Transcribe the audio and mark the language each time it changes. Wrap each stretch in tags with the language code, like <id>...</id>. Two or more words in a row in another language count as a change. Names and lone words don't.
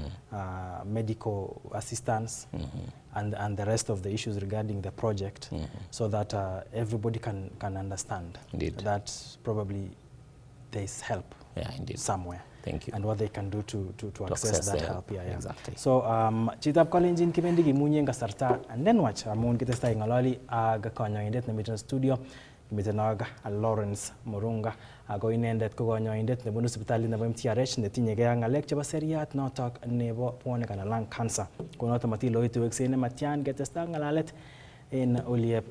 <en>medical assistance, and the rest of the issues regarding the project, so that everybody can understand that probably there is help somewhere. Thank you. And what they can do to access that help. Exactly. So,</en> <kln>chitab kalenjin kibendi gimunye nga sarta,</kln> <en>and then watch</en> <kln>amun kitesta ingalali aga kanyoindet na miten studio. Mitanaga Lawrence Murunga ako inendet ko kanyoindet nebo hospitali nebo Mtrh netinyegei ak ngalek chebo seriat notok nebo bwonek anan</kln> <en>lung cancer.</en> <kln>Konoto matiloitu weksene matyan ketesta ngalalet en Oliep studio.</kln>